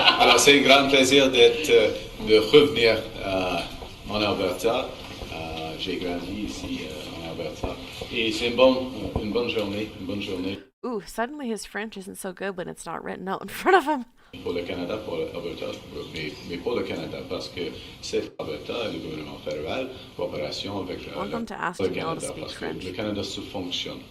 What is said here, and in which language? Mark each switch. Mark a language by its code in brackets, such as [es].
[fr] Alors, c'est un grand plaisir de revenir en Alberta. J'ai grandi ici en Alberta. Et c'est une bonne journée. [en] Ooh, suddenly his French isn't so good when it's not written out in front of him. [fr] Pour le Canada, pour l'Alberta, mais pour le Canada, parce que c'est l'Alberta et le gouvernement fédéral, coopération avec le Canada, parce que le Canada sous-fonctionne.